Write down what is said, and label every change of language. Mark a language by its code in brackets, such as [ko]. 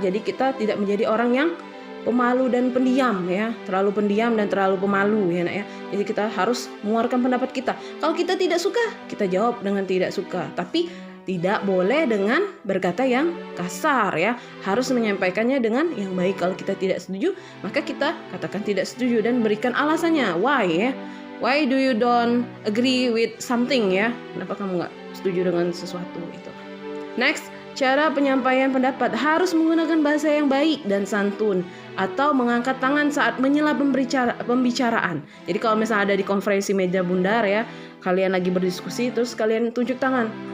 [id] Jadi kita tidak menjadi orang yang pemalu dan pendiam ya, terlalu pendiam dan terlalu pemalu ya nak ya. Jadi kita harus mengeluarkan pendapat kita. Kalau kita tidak suka, kita jawab dengan tidak suka. Tapi tidak boleh dengan berkata yang kasar ya. Harus menyampaikannya dengan yang baik. Kalau kita tidak setuju, maka kita katakan tidak setuju dan berikan alasannya. [en] Why ya? Why do you don't agree with something ya? [id] Kenapa kamu nggak setuju dengan sesuatu itu? Next, cara penyampaian pendapat harus menggunakan bahasa yang baik dan santun atau mengangkat tangan saat menyela pembicaraan. Jadi kalau misalnya ada di konferensi meja bundar ya, kalian lagi berdiskusi terus kalian tunjuk tangan.